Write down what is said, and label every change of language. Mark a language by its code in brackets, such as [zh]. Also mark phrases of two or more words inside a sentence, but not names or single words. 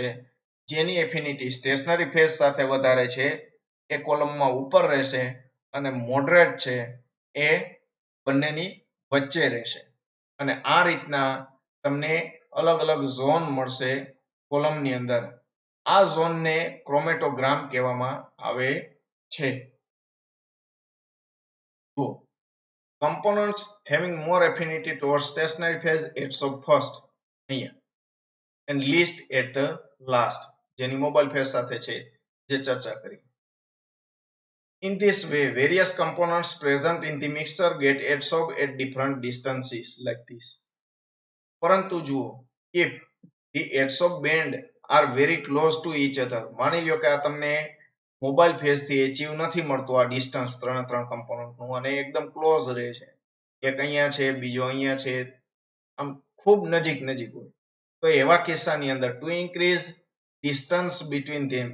[gu] જેની એફિનિટી [en] stationary phase [gu] સાથે વધારે છે એ કોલમમાં ઉપર રહેશે અને મોડરેટ છે એ બંનેની વચ્ચે રહેશે. અને આ રીતના તમને અલગ અલગ ઝોન મળશે કોલમની અંદર. આ ઝોનને ક્રોમેટોગ્રામ કહેવામાં આવે છે. [en] Components having more affinity towards stationary phase adsorb first અહીંયા and least at the last, [gu] જેની [en] mobile phase [gu] સાથે છે જે ચર્ચા કરી. [en] In this way various components present in the mixture get adsorbed at different distances like this. [gu] પરંતુ જુઓ, [en] if the adsorb band are very close to each other, [gu] માની લ્યો કે આ તમને [en] mobile phase [gu] થી એચીવ નથી મળતું આ ડિસ્ટન્સ ત્રણ કમ્પોનન્ટ નું અને એકદમ ક્લોઝ રહે છે, એક અહીંયા છે બીજો અહીંયા છે, આમ ખૂબ નજીક હોય, તો એવા કિસ્સાની અંદર [en] to increase distance between them,